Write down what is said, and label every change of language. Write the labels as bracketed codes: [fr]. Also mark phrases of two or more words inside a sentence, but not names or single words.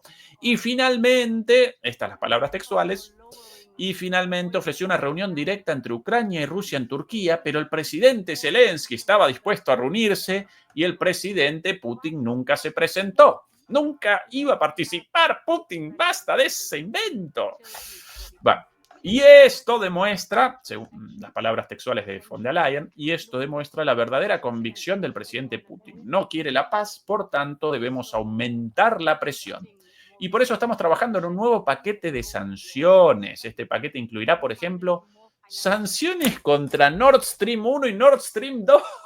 [es] Y finalmente, estas las palabras textuales, y finalmente ofreció una reunión directa entre Ucrania y Rusia en Turquía, pero el presidente Zelensky estaba dispuesto a reunirse y el presidente Putin nunca se presentó. Nunca iba a participar Putin. Basta de ese invento. Bueno, y esto demuestra, según las palabras textuales de von der Leyen, y esto demuestra la verdadera convicción del presidente Putin. No quiere la paz, por tanto debemos aumentar la presión. Y por eso estamos trabajando en un nuevo paquete de sanciones. Este paquete incluirá, por ejemplo, sanciones contra Nord Stream 1 y Nord Stream 2.